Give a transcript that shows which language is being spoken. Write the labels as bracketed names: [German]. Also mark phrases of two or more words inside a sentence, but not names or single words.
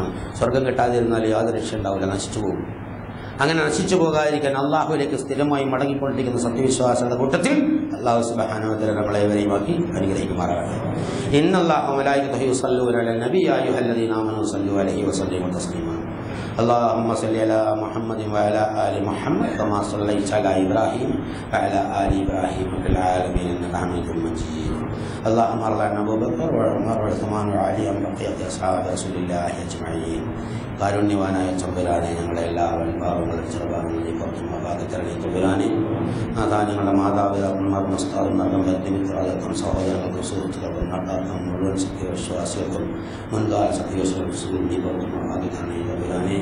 [Malayalam] സ്വർഗം കിട്ടാതിരുന്നാൽ യാതൊരു രക്ഷ ഉണ്ടാവില്ല, നശിച്ചു പോകും. അങ്ങനെ നശിച്ചു പോകാതിരിക്കാൻ അള്ളാഹുവിലേക്ക് സ്ഥിരമായി മടങ്ങിക്കൊണ്ടിരിക്കുന്ന സത്യവിശ്വാസികളുടെ കൂട്ടത്തിൽ അല്ലാഹു [Arabic] سبحانه وتعالى [Malayalam] നമ്മളെ ഏവരെയുമാക്കി അനുഗ്രഹിക്കുമാറാകട്ടെ. [Arabic] إن الله وملائكته يصلون على النبي يا أيها الذين آمنوا صلوا عليه وسلموا تسليما. اللهم صل على محمد وعلى آل محمد كما صليت على إبراهيم وعلى آل إبراهيم في العالمين إنك حميد مجيد. اللهم ارض عن أبي بكر وعمر وعثمان وعلي وبقية أصحاب رسول الله أجمعين. [Malayalam] കാരുണ്യവാനായ തമ്പുരാനെ, ഞങ്ങളുടെ എല്ലാ വൻപാവങ്ങളും ചെറുപാവങ്ങളും പുറത്തും അപാകത്തരണേ തമ്പുരാനെ. നാഥാ, ഞങ്ങളുടെ മാതാപിതാക്കന്മാർക്കും ഉസ്താദന്മാർക്കും ബന്ധുമിത്രാദർക്കും സഹോദരങ്ങൾക്കും സുഹൃത്തുക്കൾക്കും നാട്ടാർക്കും മുഴുവൻ സത്യവിശ്വാസികൾക്കും മുൻകാല സത്യവിശ്വാസികൾക്കും നീ പുറത്തും അപാകത്തരണേ തമ്പുരാനെ.